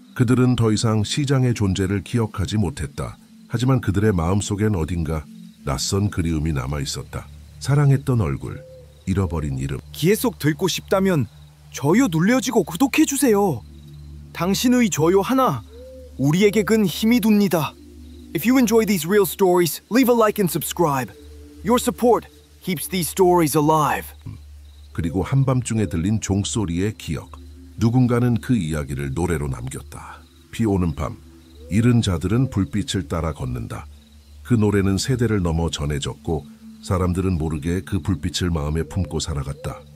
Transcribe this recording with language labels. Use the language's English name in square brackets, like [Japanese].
[Korean] 그들은 더 이상 시장의 존재를 기억하지 못했다. 하지만 그들의 마음속엔 어딘가 낯선 그리움이 남아있었다. 사랑했던 얼굴, 잃어버린 이름. 기회 속 듣고 싶다면 좋아요 눌러주고 구독해주세요. 당신의 좋아요 하나 우리에게 큰 힘이 됩니다. [English] If you enjoy these real stories, leave a like and subscribe. Your support keeps these stories alive. [Korean] 그리고 한밤중에 들린 종소리의 기억. 누군가는 그 이야기를 노래로 남겼다. 비 오는 밤, 잃은 자들은 불빛을 따라 걷는다. 그 노래는 세대를 넘어 전해졌고 사람들은 모르게 그 불빛을 마음에 품고 살아갔다.